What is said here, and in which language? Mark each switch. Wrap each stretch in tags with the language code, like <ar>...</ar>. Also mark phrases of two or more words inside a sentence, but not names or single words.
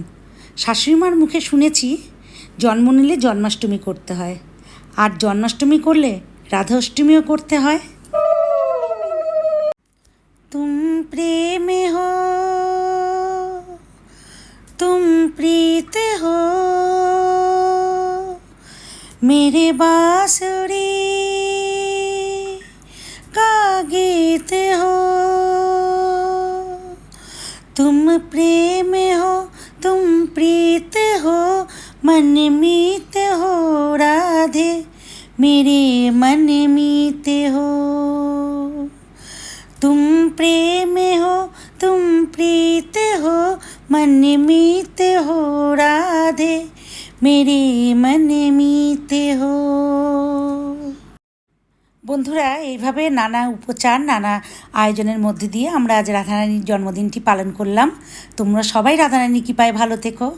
<bn>শাশুড়িমার মুখে শুনেছি জন্ম নিলে জন্মাষ্টমী করতে হয়, আর জন্মাষ্টমী করলে রাধাষ্টমীও করতে হয়।</bn> <hi>तुम प्रेमे हो, तुम प्रीत हो, मेरे बांसुरी का गीत हो। तुम प्रेम हो, तुम प्रीत हो, मन मीत हो राधे, मेरे मन मीत हो। तुम प्रेम हो, तुम प्रीत हो, मन मीत हो राधे, मेरे मन मीते हो।</hi> <bn>বন্ধুরা, এইভাবে নানা উপচার, নানা আয়োজনের মধ্যে দিয়ে আমরা আজ রাধারানীর জন্মদিনটি পালন করলাম। তোমরা সবাই রাধারানী কৃপায় ভালো থেকো।</bn>